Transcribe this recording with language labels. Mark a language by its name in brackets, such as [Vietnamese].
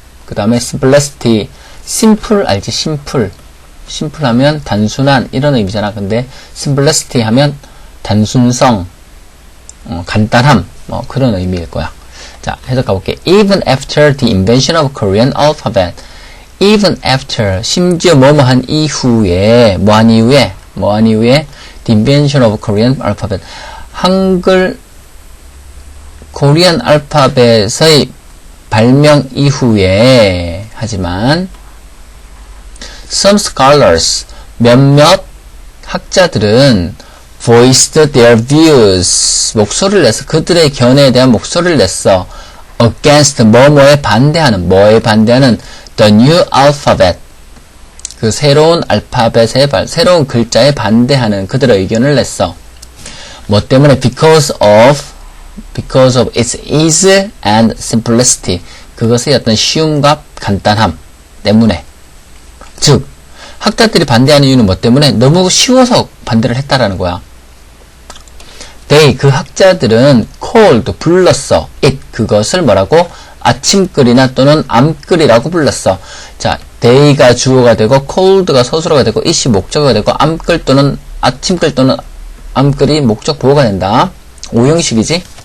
[Korean] 그 다음에 simplicity, simple 알지? simple 하면 단순한 이런 의미잖아. 근데 simplicity 하면 단순성, 간단함, 뭐 그런 의미일 거야. 자, 해석 가볼게. [English] Even after the invention of Korean alphabet. Even after, [Korean] 심지어 뭐뭐한 이후에, 뭐한 이후에, [English] the invention of Korean alphabet. [Korean] 한글, 코리안 알파벳의 발명 이후에, 하지만, [English] some scholars, [Korean] 몇몇 학자들은 [English] voiced their views, [Korean] 목소리를 냈어. 그들의 견해에 대한 목소리를 냈어. against, 뭐에 반대하는, [English] the new alphabet, [Korean] 그 새로운 알파벳의, 새로운 글자에 반대하는 그들의 의견을 냈어. 뭐 때문에? [English] because of its ease and simplicity, [Korean] 그것의 어떤 쉬움과 간단함 때문에. 즉, 학자들이 반대하는 이유는 뭐 때문에? 너무 쉬워서 반대를 했다라는 거야. 그 학자들은 called, 불렀어. it, 그것을 뭐라고? 아침글이나 또는 암글이라고 불렀어. 자, they가 주어가 되고 called가 서술어가 되고 it이 목적어가 되고 암글 또는 아침글 또는 암글이 목적 보호가 된다. 5형식이지?